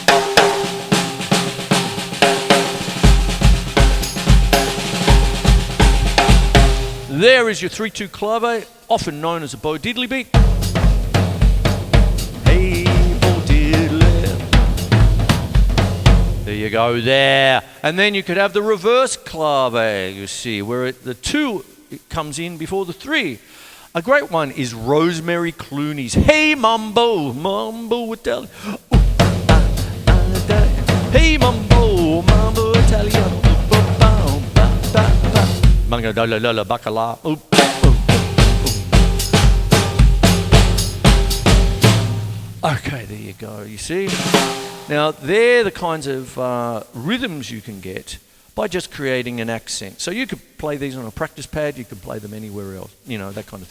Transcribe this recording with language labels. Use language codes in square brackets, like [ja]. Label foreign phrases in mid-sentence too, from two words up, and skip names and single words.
[en] There is your 3-2 clave, often known as a bow diddly beat. Hey, bow diddly. There you go, there. And then you could have the reverse clave, you see, where the 2 it comes in before the 3. A great one is Rosemary Clooney's Hey Mambo, Mambo Italiano. Hey Mambo, Mambo Italiano. Manga da la la la bacala. Okay, there you go, you see. Now, they're the kinds of rhythms you can get by just creating an accent. So you could play these on a practice pad, you could play them anywhere else, you know, that kind of thing.